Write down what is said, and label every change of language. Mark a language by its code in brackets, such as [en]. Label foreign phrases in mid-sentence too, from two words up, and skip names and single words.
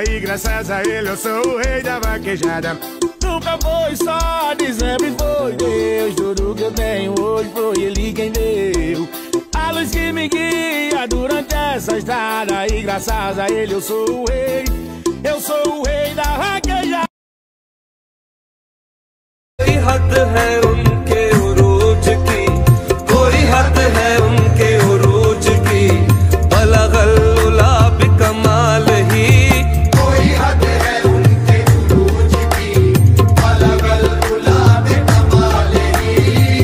[pt] E graças a Ele eu sou o rei da vaquejada. Nunca foi sorte, sempre foi Deus. Tudo que eu tenho hoje foi Ele quem deu. A luz que me guia durante essa estrada. E graças a Ele eu sou o rei. Eu sou o rei da vaquejada. [ur] کوئی حد ہے انکے عروج کی، کوئی حد ہے انکے عروج کی, [ar] بلغ العلى بكماله. [ur] کوئی حد ہے انکے عروج کی, [ar] بلغ العلى بكماله.